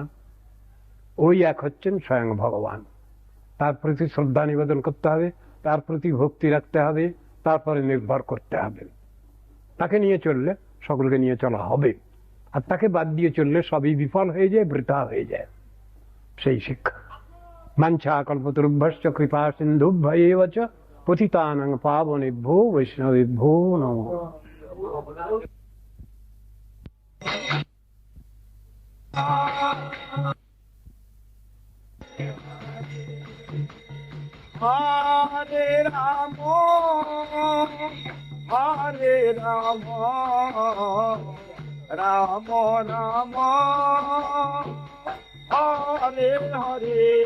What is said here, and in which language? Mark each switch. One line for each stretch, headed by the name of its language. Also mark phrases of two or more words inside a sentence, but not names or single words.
Bangla: ওই 1 হচ্ছেন স্বয়ং ভগবান। তার প্রতি শ্রদ্ধা নিবেদন করতে হবে, তার প্রতি ভক্তি রাখতে হবে, তারপরে নির্ভর করতে হবে। তাকে নিয়ে চললে সকলকে নিয়ে চলা হবে, আর তাকে বাদ দিয়ে চললে সবই বিফল হয়ে যায়, বৃথা হয়ে যায়। সেই শিক্ষা।
Sanskrit: বাঞ্ছা কল্পতরুভ্যশ্চ কৃপা সিন্ধুভ্যেব চ পতিতানাং পাবনেভ্যো বৈষ্ণবেভ্যো নমঃ। হরে রাম হরে রাম রাম রাম হরে হরে